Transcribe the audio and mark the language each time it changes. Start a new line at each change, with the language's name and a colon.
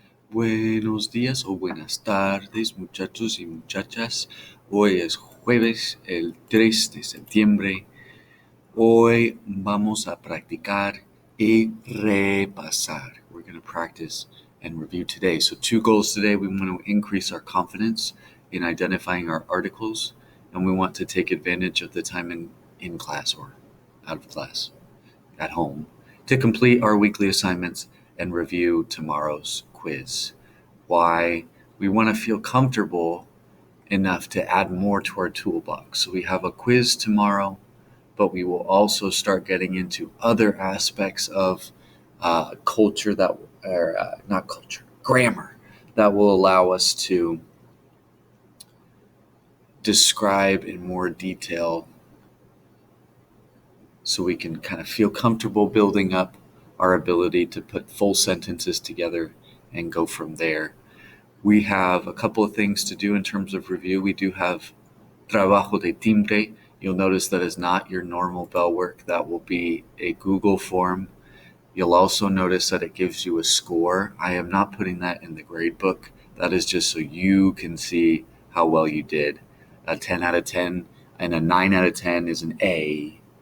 Spanish: Buenos días o buenas tardes, muchachos y muchachas. Hoy es jueves, el 3 de septiembre. Hoy vamos a practicar y repasar.
English: We're going to practice and review today. So 2 goals today. We want to increase our confidence in identifying our articles, and we want to take advantage of the time in class or out of class, at home, to complete our weekly assignments and review tomorrow's quiz. Why? We want to feel comfortable enough to add more to our toolbox. So we have a quiz tomorrow, but we will also start getting into other aspects of culture that, or not culture, grammar, that will allow us to describe in more detail so we can kind of feel comfortable building up our ability to put full sentences together and go from there. We have a couple of things to do in terms of review. We do have
Spanish: trabajo de timbre.
English: You'll notice that is not your normal bell work. That will be a Google form. You'll also notice that it gives you a score. I am not putting that in the grade book. That is just so you can see how well you did. A 10 out of 10 and a 9 out of 10 is an A.